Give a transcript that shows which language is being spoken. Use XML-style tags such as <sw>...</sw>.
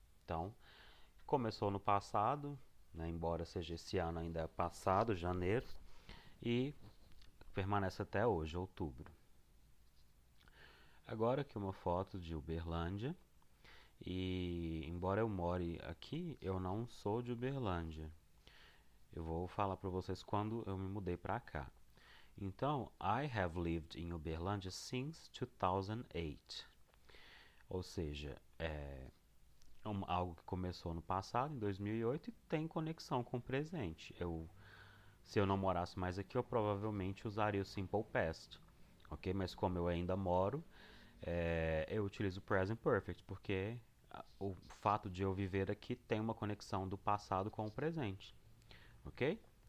<pt>Então, começou no passado, né, embora seja esse ano ainda é passado, janeiro, e permanece até hoje, outubro. Agora aqui uma foto de Uberlândia, e embora eu more aqui, eu não sou de Uberlândia. Eu vou falar para vocês quando eu me mudei para cá. Então,</pt> <en>I have lived in Uberlândia since 2008.</en> <pt>Ou seja, algo que começou no passado, em 2008, e tem conexão com o presente. Se eu não morasse mais aqui, eu provavelmente usaria o Simple Past, ok? Mas como eu ainda moro, eu utilizo o Present Perfect, porque o fato de eu viver aqui tem uma conexão do passado com o presente, ok?</pt>